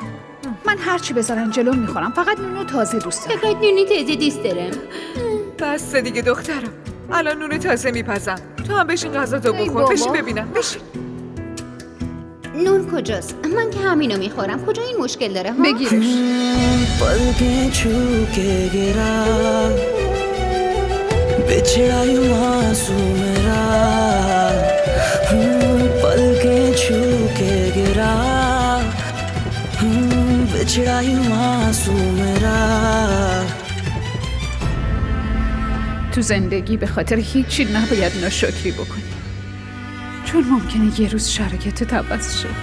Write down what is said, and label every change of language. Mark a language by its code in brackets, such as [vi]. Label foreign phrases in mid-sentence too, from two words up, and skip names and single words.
[fa] من هرچی بذارن جلو میخورم، فقط نونو تازه دوست دارم. فقط نونی تازه دوست دارم. بس دیگه دخترم، الان نون تازه میپزم. تو هم بشین غذا تو بخور. بشین ببینم. بشین. نون کجاست؟ من که همینو میخورم. کجا این مشکل داره ها؟ بگیرش. [hi] पलकें छू के गिरा बिछड़ा यूं आंसू मेरा. पलकें छू के गिरा बिछड़ा यूं आंसू मेरा. [fa] تو زندگی به خاطر هیچی نباید ناشکری بکنی، چون ممکنه یه روز شرایطت عوض شه.